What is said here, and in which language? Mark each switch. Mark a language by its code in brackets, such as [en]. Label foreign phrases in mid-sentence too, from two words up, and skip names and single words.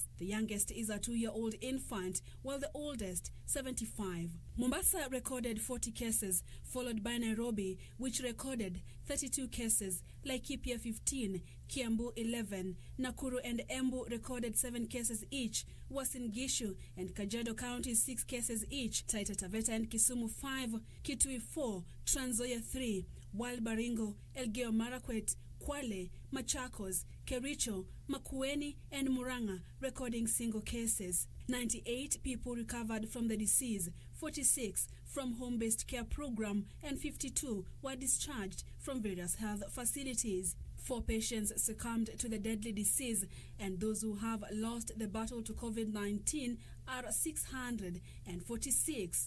[en] The youngest is a 2-year-old infant, while the oldest, 75. Mombasa recorded 40 cases, followed by Nairobi, which recorded 32 cases, Laikipia 15, Kiambu 11, Nakuru and Embu recorded 7 cases each, Uasin Gishu and Kajiado counties 6 cases each, Taita Taveta and Kisumu 5, Kitui 4, Trans Nzoia 3, while Baringo, Elgeyo Marakwet, Kwale, Machakos, Kericho, Makueni and Murang'a recording single cases. 98 people recovered from the disease, 46 from home-based care program and 52 were discharged from various health facilities. 4 patients succumbed to the deadly disease, and those who have lost the battle to COVID-19 are 646.